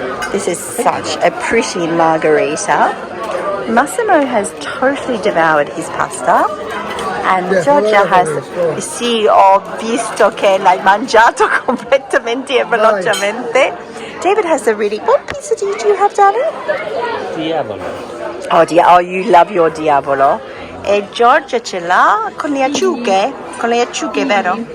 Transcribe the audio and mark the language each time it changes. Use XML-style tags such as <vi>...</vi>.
<en>This is such a pretty margarita. Massimo has totally devoured his pasta, and Giorgia has,</en> <it>sì, ho visto che l'hai mangiato completamente e velocemente.</it> <en>David has a really, what pizza do you have, darling? Diavolo. Oh, you love your diavolo.</en> <it>E Giorgia ce l'ha con le acciughe, vero?</it>